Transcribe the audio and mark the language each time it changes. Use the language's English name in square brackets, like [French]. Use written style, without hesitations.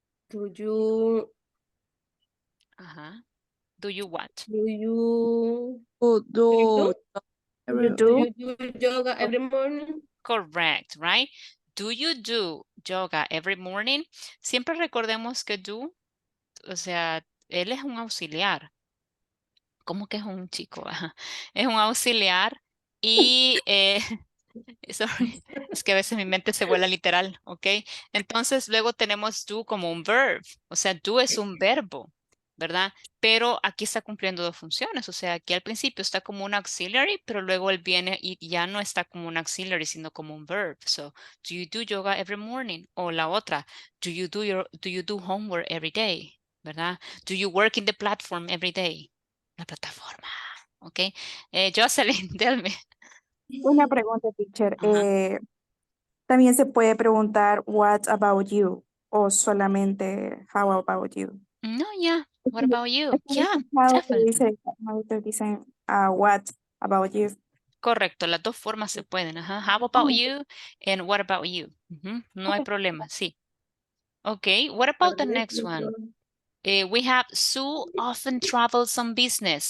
[English] Do you Do you what? do you Do yoga every morning? Correct, right? Do you do yoga every morning? [Spanish] Siempre recordemos que do, o sea, él es un auxiliar. ¿Cómo que es un chico? Ajá. Es un auxiliar y, sorry, es que a veces mi mente se vuela literal, ¿ok? Entonces luego tenemos do como un verb, o sea, do es un verbo, ¿verdad? Pero aquí está cumpliendo dos funciones, o sea, aquí al principio está como un auxiliary, pero luego él viene y ya no está como un auxiliary, sino como un verb. [English] So, do you do yoga every morning? [Spanish] O la otra, [English] do you do homework every day? [Spanish] ¿Verdad? [English] Do you work in the platform every day? [Spanish] La plataforma, ¿ok? Jocelyn, [English] tell me. [Spanish] Una pregunta, teacher. Ajá. También se puede preguntar [English] what about you [Spanish] o solamente [English] how about you. No, yeah. What about you? Yeah, How definitely. [Spanish] dicen [English] what about you. [Spanish] Correcto, las dos formas se pueden. Ajá. [English] How about you and what about you? [Spanish] No hay problema, sí. [English] Okay, what about the next one? We have Sue often travels on business.